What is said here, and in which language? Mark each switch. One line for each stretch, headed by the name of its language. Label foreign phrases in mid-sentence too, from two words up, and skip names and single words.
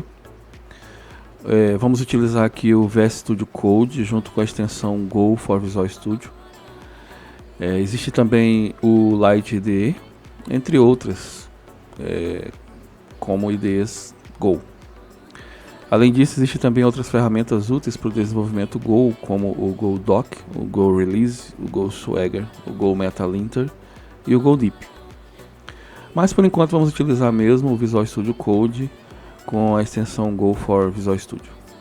Portuguese: Vamos utilizar aqui o VS Studio Code junto com a extensão Go for Visual Studio. Existe também o Lite IDE, entre outras, como IDEs Go. Além disso, existem também outras ferramentas úteis para o desenvolvimento Go, como o Go Doc, o Go Release, o Go Swagger, o Go Metalinter e o Go Deep. Mas por enquanto vamos utilizar mesmo o Visual Studio Code com a extensão Go for Visual Studio.